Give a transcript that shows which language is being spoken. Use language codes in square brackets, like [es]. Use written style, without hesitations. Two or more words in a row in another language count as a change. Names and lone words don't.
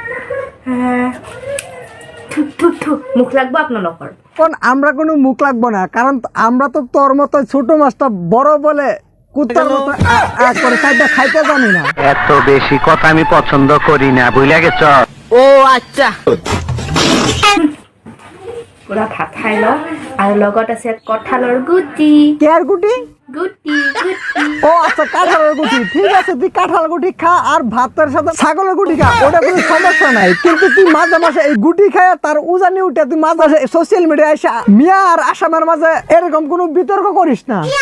[as] মুখ লাগবো আপোনালোকৰ? [bn] কারণ আমরা কোনো মুখ লাগবো না, কারণ আমরা তো তোর মতো ছোট মাছটা বড় বলে কুত্তার মতো করে খাইতে জানি না। এত বেশি কথা আমি পছন্দ করি না, বুঝলা গেছ? ও আচ্ছা, [as] পুৰা ভাত খাই লওঁ। আৰু লগত আছে কঁঠালৰ গুটি। [bn] কেয়ার গুটি? গুটি গুটি ও আচ্ছা, কাঁঠালের গুটি। ঠিক আছে, তুই কাঁঠাল গুটি খা আর ভাতের সাথে ছাগলের গুটি খা, ওটা কোনো সমস্যা নাই। কিন্তু তুই মাঝে মাঝে এই গুটি খায় তার উজানি উঠে তুই মাঝে মাঝে [en] social media [bn] এসে মিয়া আর আসামের মাঝে এরকম কোনো বিতর্ক করিস না।